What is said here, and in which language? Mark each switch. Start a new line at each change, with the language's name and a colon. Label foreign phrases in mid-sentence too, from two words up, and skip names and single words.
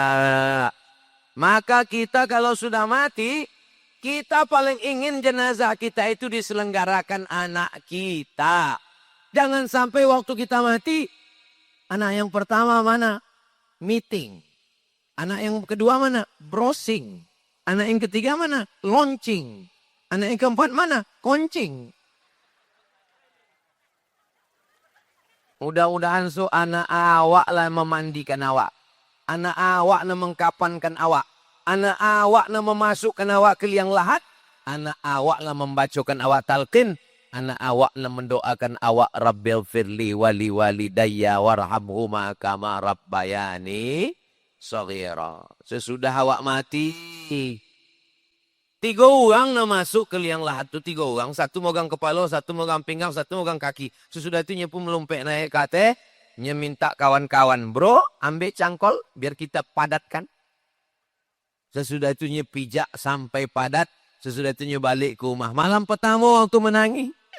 Indonesian: Maka kita kalau sudah mati, kita paling ingin jenazah kita itu diselenggarakan anak kita. Jangan sampai waktu kita mati, anak yang pertama mana? Meeting. Anak yang kedua mana? Browsing. Anak yang ketiga mana? Launching. Anak yang keempat mana? Koncing.
Minangkabau: Mudah-mudahan anak awak lah memandikan awak. Anak awak na mengkapankan awak. Anak awak na memasukkan awak ke liang lahat. Anak awak na membacakan awak talqin. Anak awak na mendoakan awak
Arabic: رب اغفر لي ولوالدي وارحمهما كما ربياني صغيرا.
Minangkabau: Sesudah awak mati, 3 orang na masuk ke liang lahat tu 3 orang. 1 megang kepala, 1 megang pinggang, 1 megang kaki. Sesudah itu nyepu melompek naik ke atas. Nya minta kawan-kawan, bro, ambil cangkol biar kita padatkan. Sesudah itu nya pijak sampai padat. Sesudah itu nya balik ke rumah. Malam pertama waktu menangis.